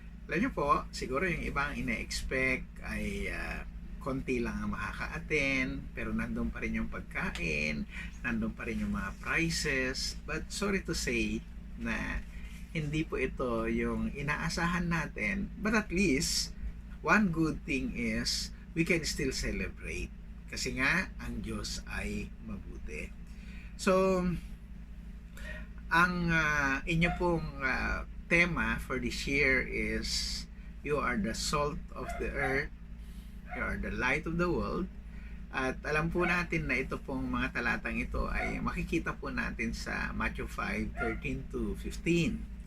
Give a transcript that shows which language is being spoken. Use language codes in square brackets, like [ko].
[tl] Alam niyo po, siguro yung ibang ine-expect ay konti lang ang makaka-attend, pero nandun pa rin yung pagkain, nandun pa rin yung mga prices. [en] But sorry to say [tl] na hindi po ito yung inaasahan natin. [en] But at least, one good thing is we can still celebrate. [tl] Kasi nga, ang Diyos ay mabuti. [en] So, [tl] ang inyo pong tema [en] for this year is you are the salt of the earth, you are the light of the world. [tl] At alam po natin na ito pong mga talatang ito ay makikita po natin sa Matthew 5:13 to 15.